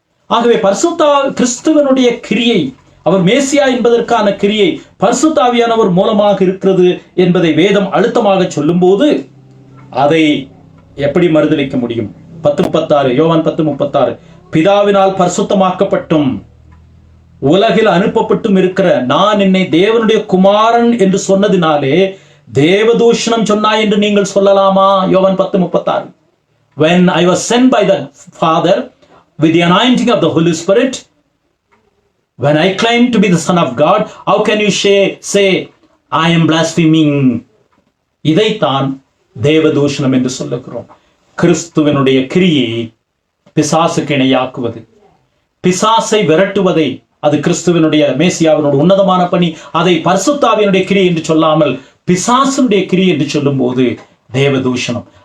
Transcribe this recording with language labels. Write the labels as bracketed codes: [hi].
[ta] ஆகவே பரிசுத்த கிறிஸ்துவனுடைய கிரியை, அவர் மேசியா என்பதற்கான கிரியை பரிசுத்த ஆவியானவர் மூலமாக இருக்கிறது என்பதை வேதம் அழுத்தமாக சொல்லும் போது அதை எப்படி மறுதலிக்க முடியும்? 10:36 யோவான் 10:36 பிதாவினால் பரிசுத்தமாக்கப்பட்டும் உலகில் அனுப்பப்பட்டும் இருக்கிற நான் என்னை தேவனுடைய குமாரன் என்று சொன்னதினாலே தேவதூஷணம் சொன்னாய் என்று நீங்கள் சொல்லலாமா? [en] யோவான் 10:36 When I was sent by the Father with the anointing of the Holy Spirit, when I claim to be the Son of God, how can you say I am blaspheming? [ta] இதைத்தான் தேவதூஷணம் என்று சொல்லுகிறோம். கிறிஸ்துவனுடைய கிரியை பிசாசுக்கு இணையாக்குவது, பிசாசை விரட்டுவதை அது கிறிஸ்துவனுடைய மேசியாவினுடைய உன்னதமான பணி. அதை பரிசுத்தாவினுடைய கிரியை என்று சொல்லாமல் பிசாசனுடைய கிரியை என்று சொல்லும் போது தேவதூஷணம்.